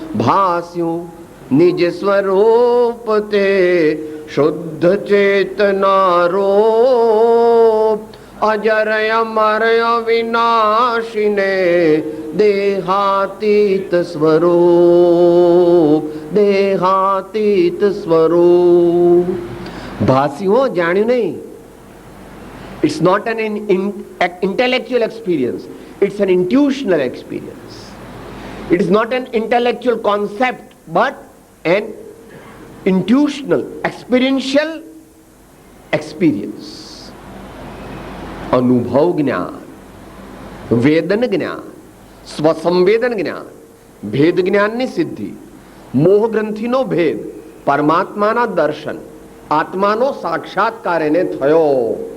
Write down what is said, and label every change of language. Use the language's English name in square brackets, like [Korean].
[Gujarati] ભાસ્યું નિજ સ્વરૂપ તે, શુદ્ધ ચેતના રૂપ. અજર અમર અવિનાશીને, દેહાતીત સ્વરૂપ, દેહાતીત સ્વરૂપ. ભાસ્યું જાણ્યું નહીં. [English] It's not an intellectual experience, it's an intuitional experience. It is not an intellectual concept, but an intuitional, experiential experience. [Gujarati] અનુભવ જ્ઞાન, વેદન જ્ઞાન, સ્વસંવેદન જ્ઞાન, ભેદ જ્ઞાનની સિદ્ધિ, મોહ ગ્રંથિનો ભેદ, પરમાત્માના દર્શન, આત્માનો સાક્ષાત્કાર એને થયો.